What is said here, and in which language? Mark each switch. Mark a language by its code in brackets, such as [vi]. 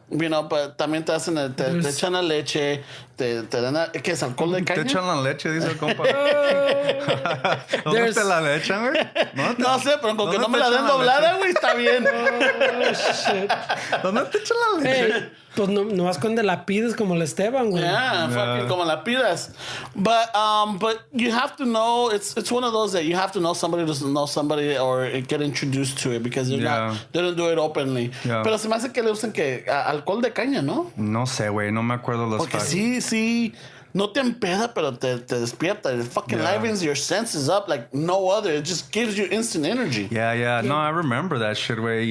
[es] But también te hacen te echan la leche, te dan ¿qué es alcohol de caña? Te echan la leche, dice el compa. ¿Dónde te la echan, güey? No sé, pero con que no me la den doblada, güey, está bien. [en] Shit. [es] ¿Dónde te echan la leche? Pues nomás cuando la pides como el Esteban, güey. Yeah, fucking como la pidas. [en] But you have to know, it's one of those that you have to know somebody to know somebody or get introduced to it because they don't do it openly. Yeah. [es] Pero se me hace que le usan alcohol de caña, ¿no? No sé, güey, no me acuerdo los Porque [en] facts. [es] sí. No te empeda, pero te despierta. [en] It fucking livens your senses up like no other. It just gives you instant energy. Yeah. No, I remember that shit, way.